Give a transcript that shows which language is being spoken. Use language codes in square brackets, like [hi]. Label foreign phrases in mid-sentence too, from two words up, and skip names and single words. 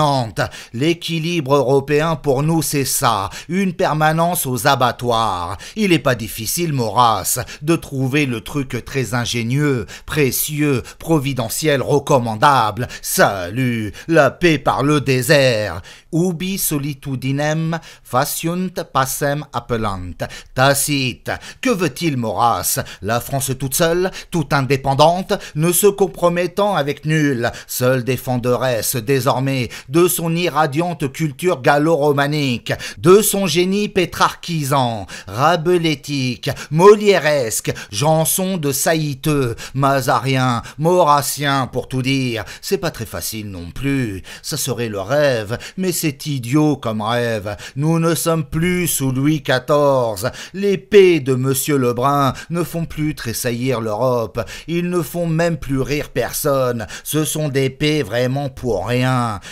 [fr] L'équilibre européen pour nous c'est ça, une permanence aux abattoirs. Il n'est pas difficile, Maurras, de trouver le truc très ingénieux, précieux, providentiel, recommandable. Salut, la paix par le désert. [la] Ubi solitudinem faciunt passem appellant. [fr] Tacite. Que veut-il, Maurras? La France toute seule, toute indépendante, ne se compromettant avec nul, seule défenderesse désormais de son irradiante culture gallo-romanique, de son génie pétrarchisant, rabelétique, molièresque, Janson de saïteux, mazarien, maurassien pour tout dire. C'est pas très facile non plus, ça serait le rêve, mais c'est idiot comme rêve. Nous ne sommes plus sous Louis XIV. Les paix de Monsieur Lebrun ne font plus tressaillir l'Europe. Ils ne font même plus rire personne. Ce sont des paix vraiment pour rien.